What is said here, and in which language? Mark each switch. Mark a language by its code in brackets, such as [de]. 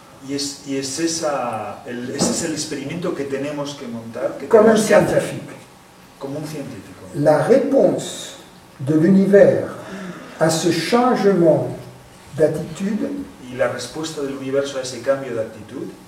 [es] Ese es el experimento que tenemos que montar, que [fr] Comme un [es] tenemos que hacer, [fr] scientifique. [es] como un científico. [fr] La réponse de l'univers à ce changement d'attitude, [es] Y la respuesta del universo a ese cambio de actitud,